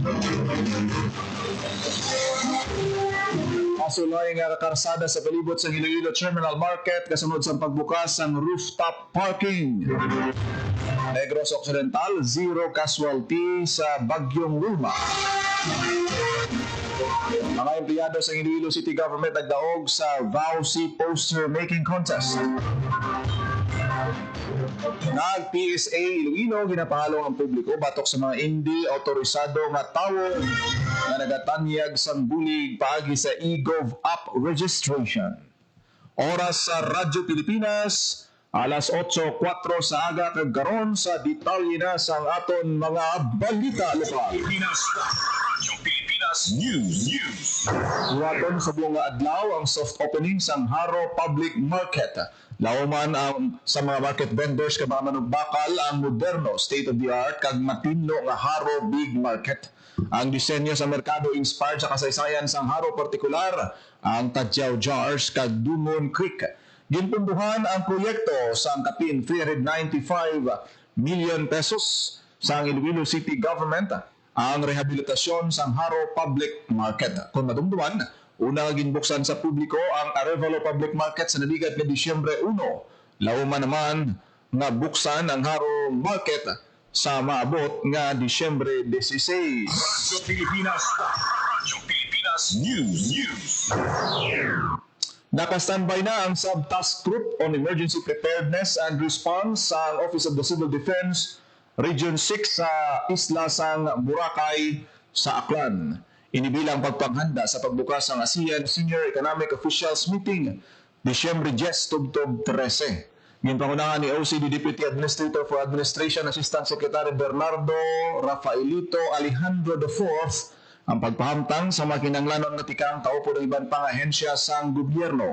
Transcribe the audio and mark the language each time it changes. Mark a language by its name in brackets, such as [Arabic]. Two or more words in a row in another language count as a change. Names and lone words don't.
[Hiligaynon] Masulay nga karsada sa palibot sa Iloilo Terminal Market kasunod sa pagbukas ng rooftop parking. Negros Occidental, zero casualty sa Bagyong Wilma. Mga empleyado sa Iloilo City Government nagdaog sa VAUC poster making contest. Nag-PSA Iloilo, ginapahalo ang publiko batok sa mga hindi autorisado nga tawo na nagatanyag sang bulig paagi sa eGov app registration. Oras sa Radyo Pilipinas, alas 8:04 sa aga kagkaron sa detalye na sa aton mga balita lokal. Radyo Pilipinas News. Huwaton sa buong adlaw ang soft opening sa Haro Public Market. Lauman ang sa mga [English] market vendors [Hiligaynon] kag mga manugbakal ang moderno, state-of-the-art kag matinlo nga Haro Big Market. Ang disenyo sa merkado inspired sa kasaysayan sang Haro, partikular ang Tadyaw Jars kag Dumon Creek. Ginpunduhan ang proyekto sa kapin 395 million pesos sa Iloilo City Government ang rehabilitasyon sang Haro Public Market. Kung madumduman, una ginbuksan sa publiko ang Arevalo Public Market sa nabigat na Disyembre 1. Lauman naman nga buksan ang Haro Market sa maabot nga Disyembre 16. Radyo Pilipinas. Radyo Pilipinas News. Naka-standby na ang Sub-Task Group on Emergency Preparedness and Response sa Office of the Civil Defense Region 6 sa Isla sang Boracay sa Aklan. Inibilang pagpanghanda sa pagbukas ng ASEAN Senior Economic Officials Meeting Disyembre 10 tubtob 13. Ginpangunahan ni OCD Deputy Administrator for Administration Assistant Secretary Bernardo Rafaelito Alejandro IV ang pagpahamtang sa makinanglanon nga tikang kaupo ng iban pang ahensya sang gobyerno.